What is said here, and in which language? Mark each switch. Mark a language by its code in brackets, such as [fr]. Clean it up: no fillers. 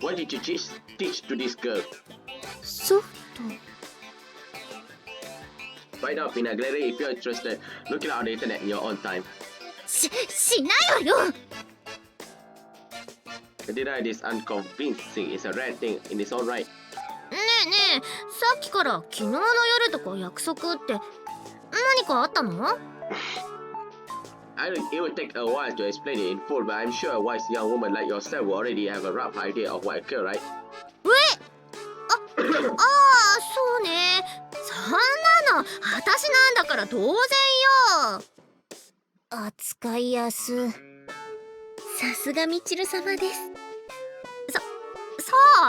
[en] Amane, what did you teach to this girl? [ja] ソフト。 [en] Find out in a gallery if you're interested. Look it up on the internet in your own time. [ja] しないわよ。 [en] The denial is unconvincing. It's a rare thing in its own right. [ja] ねえねえ、さっきから昨日の夜とか約束って何かあったの？ [en] It would take a while to explain it in full, but I'm sure a wise young woman like yourself will already have a rough idea of what occurred, right? [ja] ああ、そうね。そんなの私なんだから当然よ。扱いやす。さすがみちる様です。そう？